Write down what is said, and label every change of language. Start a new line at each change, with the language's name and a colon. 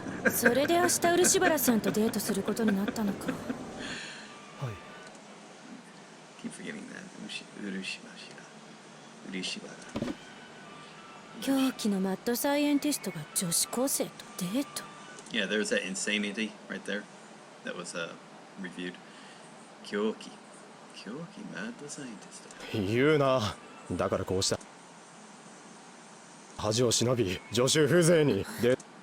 Japanese: それで明日漆原さんとデートすることになったのか。はい。
English: Keep forgetting that. 漆原。
Japanese: 狂気のマッドサイエンティストが女子高生とデート。
English: Yeah, there's that insanity right there that was reviewed.
Japanese: 狂気マッドサイエンティスト。言うな。だからこうした恥を忍び助手風情にで